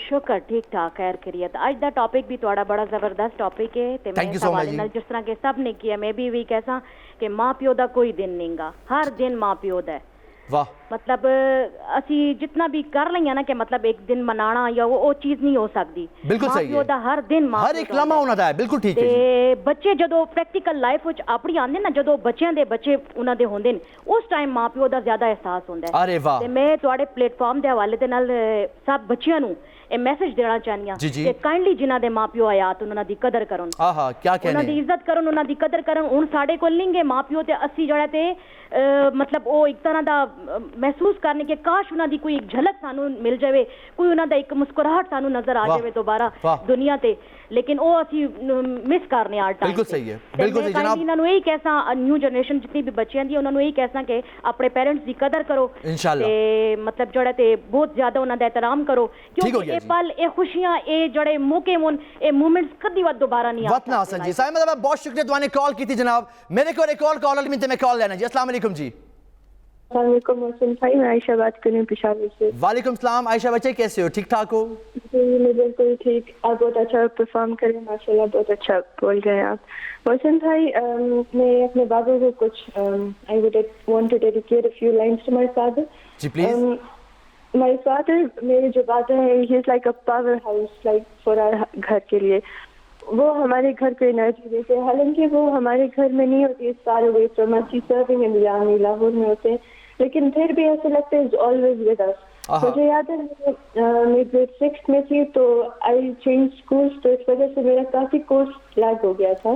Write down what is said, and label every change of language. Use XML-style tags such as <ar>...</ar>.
<pa>شکر ٹھیک ٹھاک خیر خیریت. اج دا ٹاپک بھی تھوڑا بڑا زبردست ٹاپک ہے تے میں حوالے نال جس طرح کہ سب نے کیا میں بھی کیسا کہ ماں پیو دا کوئی دن نہیں گا, ہر دن ماں پیو دا ہے.</pa> <ur>واہ. مطلب اسی جتنا بھی کر لیں نا کہ مطلب ایک دن منانا یا وہ چیز نہیں ہو سکتی. بالکل صحیح ہے. ہر دن ماں ہر ایک لمحہ ہونا ہے. بالکل ٹھیک ہے.</ur> <pa>تے بچے جدو پریکٹیکل لائف وچ اپنی آندے نا جدو بچیاں دے بچے انہاں دے ہوندے اس ٹائم ماں پیو دا زیادہ احساس ہوندا ہے.</pa> <ur>ارے واہ.</ur> <pa>تے میں تواڈے پلیٹ فارم دے حوالے دے نال سب بچیاں نوں اے میسج دینا چاہنی ہاں کہ کائنڈلی جنہاں دے ماں پیو حیات انہاں دی قدر کرن.</pa> <ur>آہا کیا کہنے.</ur> <pa>انہاں دی عزت کرن, انہاں دی قدر کرن. ہن ساڈے کول نہیں گے ماں پیو تے اسی جڑا تے مطلب وہ ایک طرح دا محسوس کرنے کہ کاش انہاں دی کوئی ایک جھلک سانو مل جاوے, کوئی انہاں دا ایک مسکراہٹ سانو نظر آ جاوے دوبارہ دنیا تے, لیکن او اسی مس کرنے آ ٹائم.</pa> <ur>بالکل صحیح ہے. بالکل صحیح جناب.</ur> <pa>انہاں نوں یہی کیسا نیو جنریشن جتنی بھی بچیاں دی انہاں نوں یہی کیسا کہ اپنے پیرنٹس دی قدر کرو</pa> <ur>انشاءاللہ,</ur> <pa>تے مطلب جڑا تے بہت زیادہ انہاں دا احترام کرو کیونکہ اے پل اے خوشیاں اے جڑے موقع ہون اے مومنٹس کدی وقت دوبارہ نہیں وقت نہ آسن جی.</pa> <ur>سائمہ صاحب بہت شکریہ تو نے کال کی تھی جناب. میرے کو ایک کالر میں کال لینا جی. السلام علیکم جی. السلام علیکم محسن بھائی, میں عائشہ بات کر رہی ہوں پشاور سے. وعلیکم السلام عائشہ بچے, کیسے ہو؟ ٹھیک ٹھاک ہو؟ جی میں بالکل ٹھیک. آپ بہت اچھا پرفارم کریں ماشاء اللہ, بہت اچھا بول گئے آپ. محسن بھائی میں اپنے بابا کو کچھ</ur> <en>I would want to dedicate a few lines to my father.</en> <ur>جی please.</ur> <en>My father,</en> <ur>میرے جو بابا ہے,</ur> <en>he is like a power house like for our</en> <ur>گھر کے لیے. وہ ہمارے گھر کو انرجی دیتے ہیں, حالانکہ وہ ہمارے گھر میں نہیں ہوتی,</ur> <en>far away from us, he's serving in the army,</en> <ur>Lahore میں ہوتے ہیں, لیکن پھر بھی ایسا لگتا ہے</ur> <en>he's always with us.</en> <ur>مجھے یاد ہے میں گریڈ 6 میں تھی تو</ur> <en>I change schools,</en> <ur>تو اس وجہ سے میرا کافی کورس لیگ ہو گیا تھا.</ur>